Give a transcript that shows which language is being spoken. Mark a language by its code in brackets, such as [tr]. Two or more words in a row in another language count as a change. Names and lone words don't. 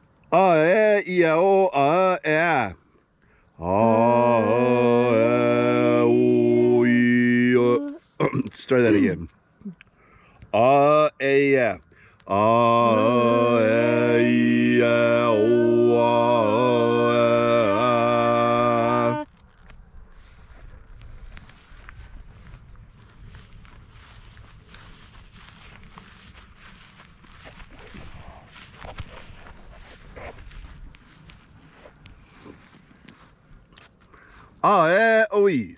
[sm] A, E, I, O, A, E, A. A, E, O, I, O. [en] Start that again. A, [sm] E, A. A, E, I, O, A, E, A. A, E, O, Is.